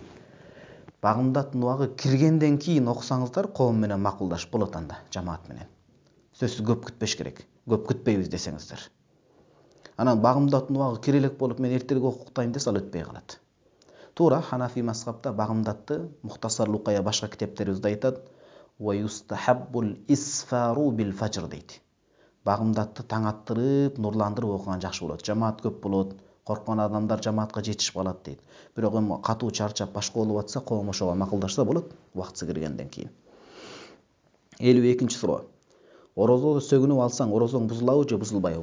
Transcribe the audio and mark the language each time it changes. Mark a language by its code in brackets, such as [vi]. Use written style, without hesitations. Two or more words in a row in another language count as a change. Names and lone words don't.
[ky] Багымдаттын убагы киргенден кийин окусаңыздар, коом менен макулдашып болот анда жамаат менен. Сөзсүз көп күтпеш керек. Көп күтпөйбүз десеңиздер. Анан багымдаттын убагы кире элек болуп, мен эртерээк окуктайм десе, ал өтпөй калат. Туура, Ханафи мазхабта багымдатты Мухтасар Лукая башка китептерибизде айтат. [ar] وَيُسْتَحَبُّ الْإِسْفَارُ بِالْفَجْرِ дейт. [ky] багымдатты таң аттырып, нурландырып окуган жакшы болот. Жамаат көп болот, корккон адамдар жамаатка жетишип калат дейт. Бирок эми катуу чарчап башка болуп атса, коом ошого макулдашса болот убактысы киргенден кийин. 52-суроо. Орозодо сөгүнүп алсаң, орозоң бузулабы же бузулбайбы?